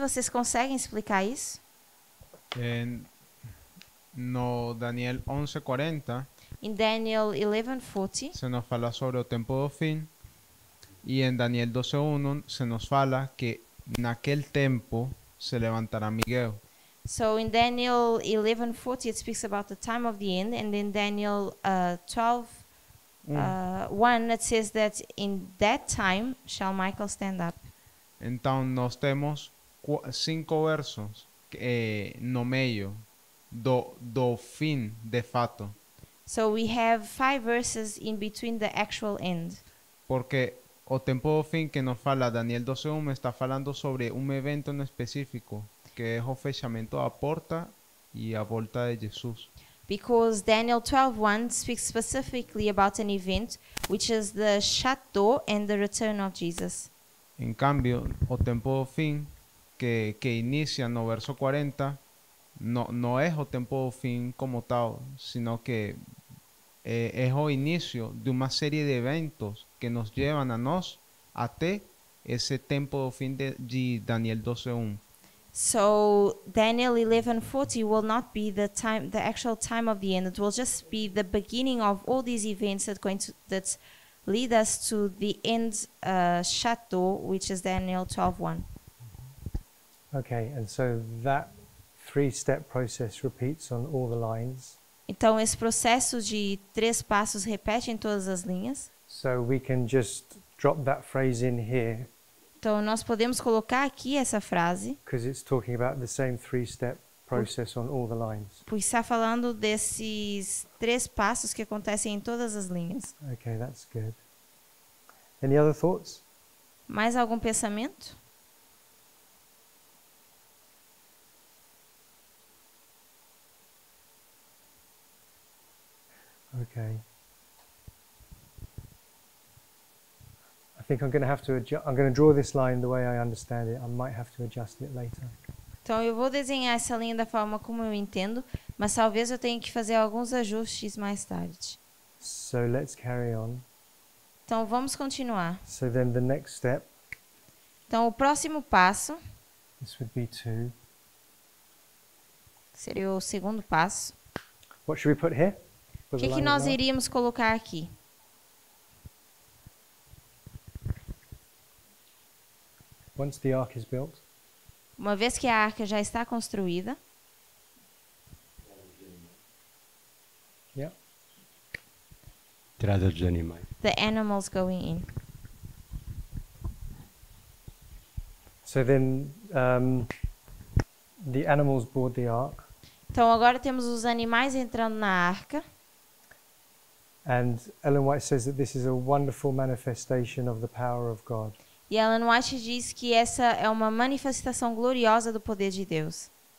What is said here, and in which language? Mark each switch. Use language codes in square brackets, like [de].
[pt] Vocês conseguem explicar isso? No Daniel 11:40 Em Daniel 11:40, se nos fala sobre o tempo do fim e em Daniel 12:1 se nos fala que naquele tempo se levantará Miguel. [en] so in Daniel 11:40 it speaks about the time of the end, and in Daniel 12:1 it says that in that time shall Michael stand up. [pt] Então nós temos 5 versos no meio do fim de fato, [en] So we have 5 verses in between the actual end. [pt] porque o tempo do fim que nos fala Daniel 12:1 está falando sobre evento em específico, que é o fechamento da porta e a volta de Jesus. [en] Because Daniel 12:1 speaks specifically about an event, which is the shut door and the return of Jesus. [pt] Em cambio, o tempo do fim que inicia no verso 40 não é o tempo do fim como tal, [es] sino que [pt] é o início de uma série de eventos que nos levam a nós até esse tempo do fim de Daniel 12:1. [en] So Daniel 11:40 will not be the actual time of the end. It will just be the beginning of all these events that lead us to the end shut door, which is Daniel 12:1. Okay, and so that 3-step process repeats on all the lines. [pt] Então esse processo de 3 passos repete em todas as linhas. [en] So we can just drop that phrase in here [pt] Então nós podemos colocar aqui essa frase, [en] because it's talking about the same 3-step process on all the lines. [pt] pois está falando desses 3 passos que acontecem em todas as linhas. [en] Okay, that's good. Any other thoughts? [pt] Mais algum pensamento? [en] Okay. I think I'm going to have to I'm going to draw this line the way I understand it. I might have to adjust it later. [pt] Então eu vou desenhar essa linha da forma como eu entendo, Mas talvez eu tenha que fazer alguns ajustes mais tarde. [en] So let's carry on. [pt] Então vamos continuar. [en] So then the next step, [pt] Então o próximo passo [en] this would be 2. [pt] seria o segundo passo. [en] What should we put here? [pt] O que nós iríamos colocar aqui? [en] Once the ark is built, [pt] Uma vez que a arca já está construída, [en] yeah. [pt] Entrada dos animais. [en] the animals going in. So then the animals board the ark, [pt] Então agora temos os animais entrando na arca. [en] and Ellen White says that this is a wonderful manifestation of the power of God. [pt] E Ellen White diz que essa é uma manifestação gloriosa do poder de Deus.